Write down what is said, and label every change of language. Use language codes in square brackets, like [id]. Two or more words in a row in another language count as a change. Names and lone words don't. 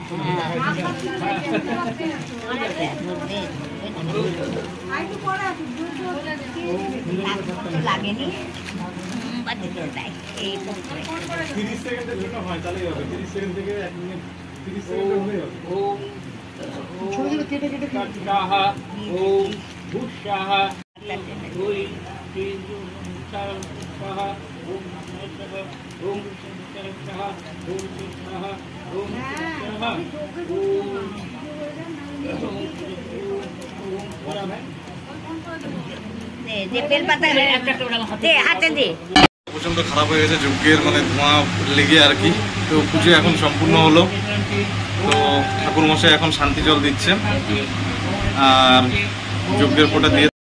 [bn] লাগেনি 30 সেকেন্ডের জন্য হয় তাহলেই হবে 30 সেকেন্ড থেকে 1 মিনিট 30 সেকেন্ডে হয়ে যাবে [sa] ओम स्वाहा ओम भूषाहा ओम श्री स्वाहा ओम ओम स्वाहा ओम स्वाहा ओम स्वाहा [bn] দে বেল পাতা দে হাতে দে প্রচন্ড খারাপ হয়ে গেছে যজ্ঞের মানে ধোঁয়া লেগে আর কি তো পুজো এখন সম্পূর্ণ হলো তো ঠাকুর মশাই এখন শান্তি জল দিচ্ছেন আর যজ্ঞের ফোঁটা দিয়ে